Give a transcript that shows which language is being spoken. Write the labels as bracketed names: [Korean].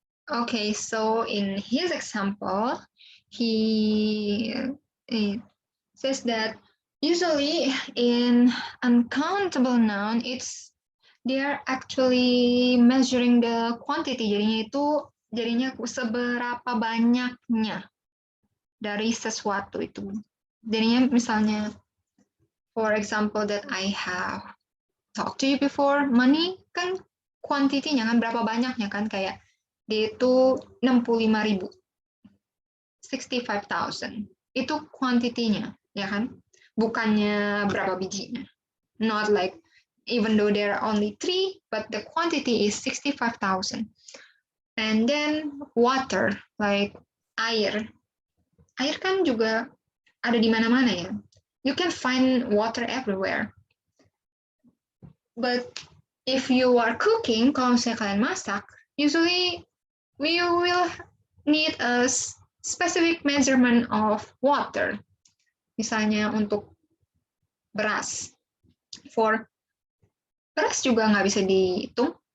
[English] Okay, so in his example, he says that usually in uncountable noun, they are actually measuring the quantity. [Indonesian] Jadinya seberapa banyaknya dari sesuatu itu. Jadinya misalnya, [English] for example, that I have talked to you before, [Indonesian] money kan kuantitinya kan berapa banyaknya kan, kayak dia itu 65.000, 65,000. Itu kuantitinya, ya kan? Bukannya berapa bijinya. [English] Not like even though there are only 3, but the quantity is 65,000. And then water, like air. [Indonesian] Air kan juga ada di mana-mana ya. [English] You can find water everywhere. But if you are cooking, [Indonesian] kalau misalnya kalian masak, [English] usually we will need a specific measurement of water. [Indonesian] Misalnya untuk beras. For beras juga nggak bisa dihitung.